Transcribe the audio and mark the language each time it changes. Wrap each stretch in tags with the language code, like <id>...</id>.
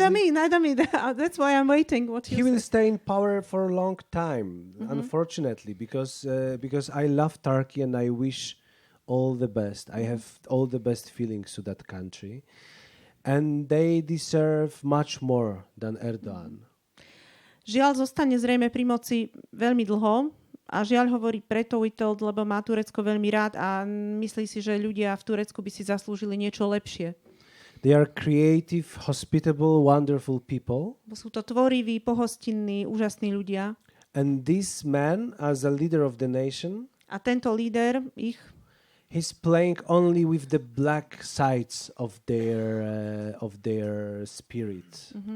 <en>Neither me. That's why I'm waiting. What he will stay in power for a long time, unfortunately, because I love Turkey and I wish all the best. I have all the best feelings to that country, and they deserve much more than Erdogan.</en> <sk>Žiaľ, zostane zrejme pri moci veľmi dlho. A žiaľ hovorí preto Witold, lebo má Turecko veľmi rád a myslí si, že ľudia v Turecku by si zaslúžili niečo lepšie.</sk> <en>They are creative, hospitable, wonderful people.</en> <sk>Sú to tvoriví, pohostinní, úžasní ľudia.</sk> <en>And this man, as a leader of the nation,</en> <sk>a tento líder</sk> <en>he's playing only with the black sides of their spirit.</en>